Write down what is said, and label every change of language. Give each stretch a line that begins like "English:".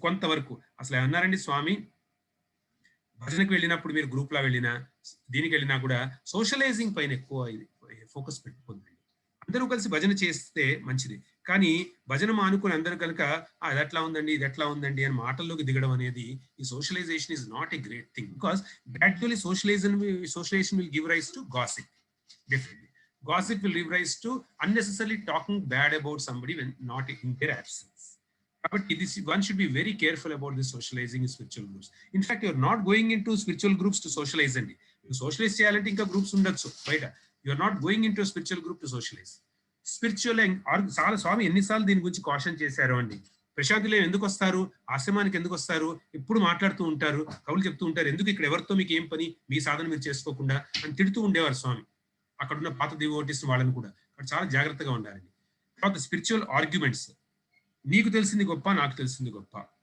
Telugu: కొంతవరకు అసలు ఏమన్నారండి స్వామి, భజనకు వెళ్ళినప్పుడు మీరు గ్రూప్ లా వెళ్ళినా దీనికి వెళ్ళినా కూడా సోషలైజింగ్ పైన ఎక్కువ ఫోకస్ పెట్టుకోండి. అందరూ కలిసి భజన చేస్తే మంచిది, కానీ భజన మానుకుని అందరూ కనుక అది ఎట్లా ఉందండి, ఇది ఎట్లా ఉందండి అని మాటల్లోకి దిగడం అనేది, ఈ
English: Socialization is not a great thing. Because gradually socialization will give rise to gossip. Definitely gossip will give rise to unnecessarily talking bad about somebody when not in their absence. But one should be very careful about this socializing in spiritual groups. In fact, you are not going into spiritual groups to socialize. And you socialize
Telugu: చేయాలంటే ఇంకా groups ఉండొచ్చు బయట.
English: You are not going into a spiritual group to socialize.
Telugu: Spiritual స్వామి ఎన్నిసార్లు దీని గురించి caution చేశారు అండి. ప్రశాంతిలో ఎందుకు వస్తారు, ఆశ్రమానికి ఎందుకు వస్తారు, ఎప్పుడు మాట్లాడుతూ ఉంటారు, కవులు చెప్తూ ఉంటారు, ఎందుకు ఇక్కడ ఎవరితో మీకు ఏం పని, మీ సాధన మీరు చేసుకోకుండా అని తిడుతూ ఉండేవారు స్వామి. అక్కడున్న పాత డివోటీస్ వాళ్ళని కూడా అక్కడ చాలా జాగ్రత్తగా ఉండాలండి. తర్వాత స్పిరిచువల్ ఆర్గ్యుమెంట్స్, నీకు తెలిసింది గొప్ప, నాకు తెలిసింది గొప్ప.